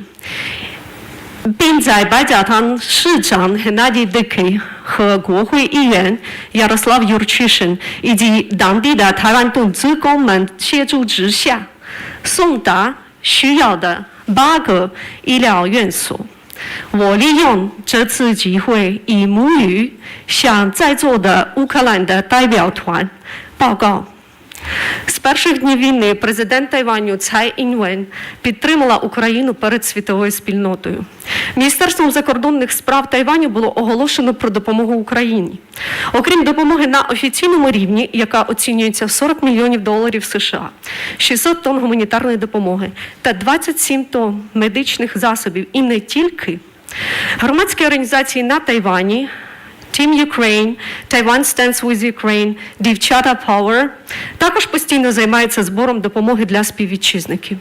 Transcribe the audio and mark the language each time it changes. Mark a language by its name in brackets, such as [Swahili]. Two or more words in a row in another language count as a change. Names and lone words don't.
[Chinese] 并在白家堂市长 Hennady Dickey 和国会议员 Yaroslav Yurchyshin 以及当地的台湾党职工们协助之下，送达需要的8个医疗院所。我利用这次机会以母语向在座的乌克蘭的代表团报告。 [Ukrainian] З перших днів війни президент Тайваню Цай Іньвен підтримала Україну перед світовою спільнотою. Міністерством закордонних справ Тайваню було оголошено про допомогу Україні. Окрім допомоги на офіційному рівні, яка оцінюється в $40 мільйонів США, 600 тонн гуманітарної допомоги та 27 тонн медичних засобів і не тільки, громадські організації на Тайвані Team Ukraine, Taiwan Stands with Ukraine, Devchata Power також постійно займається збором допомоги для співвітчизників.